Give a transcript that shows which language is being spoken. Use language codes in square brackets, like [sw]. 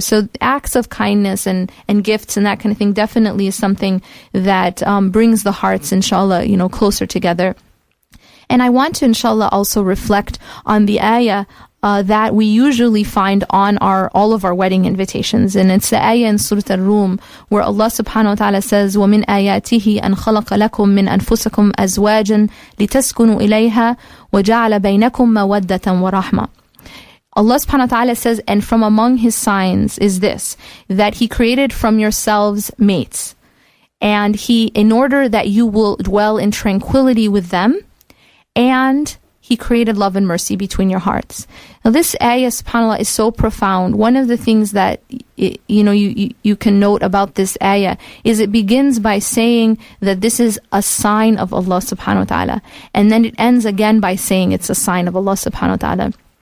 [en] So acts of kindness and gifts and that kind of thing definitely is something that brings the hearts, inshallah, closer together. And I want to, inshallah, also reflect on the ayah that we usually find on all of our wedding invitations. And it's the ayah in Surah Al-Rum where Allah subhanahu wa ta'ala says, [ar] وَمِنْ آيَاتِهِ أَنْ خَلَقَ لَكُم مِّنْ أَنفُسِكُمْ أَزْوَاجًا لِتَسْكُنُوا إِلَيْهَا وَجَعَلَ بَيْنَكُم مَّوَدَّةً وَرَحْمَةً. [en] Allah subhanahu wa ta'ala says, and from among his signs is this, that he created from yourselves mates, and in order that you will dwell in tranquility with them, and he created love and mercy between your hearts. Now this ayah, subhanAllah, is so profound. One of the things that you can note about this ayah is it begins by saying that this is a sign of Allah subhanahu wa ta'ala, and then it ends again by saying it's a sign of Allah subhanahu wa ta'ala.